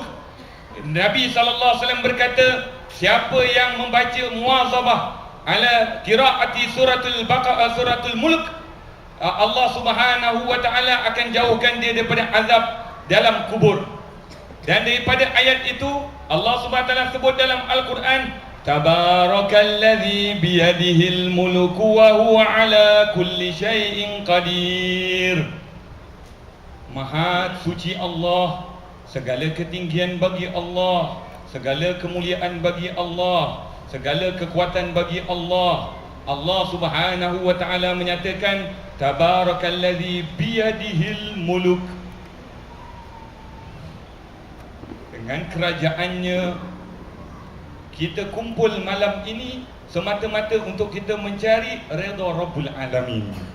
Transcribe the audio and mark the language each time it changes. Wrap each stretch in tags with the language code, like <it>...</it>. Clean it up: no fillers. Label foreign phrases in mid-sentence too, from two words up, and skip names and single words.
<ms>Nabi</ms> <ar>صلى الله عليه وسلم</ar> <ms>berkata, siapa yang membaca</ms> <ar>مواظبة على قراءة سورة البقرة,</ar> <ms>suratul Mulk, Allah</ms> <ar>سبحانه وتعالى</ar> <ms>akan jauhkan dia daripada azab dalam kubur. Dan daripada ayat itu Allah</ms> <ar>سبحانه وتعالى</ar> <ms>sebut dalam Al-Quran,</ms> <ar>تبارك الذي بيده الملك وهو على كل شيء قدير.</ar> <ms>Maha suci Allah, segala ketinggian bagi Allah, segala kemuliaan bagi Allah, segala kekuatan bagi Allah. Allah</ms> <ar>سبحانه وتعالى</ar> <ms>menyatakan,</ms> <ar>تبارك الذي بيده الملك.</ar> <ms>Dengan kerajaannya kita kumpul malam ini semata-mata untuk kita mencari redha</ms> <ar>رب العالمين.</ar>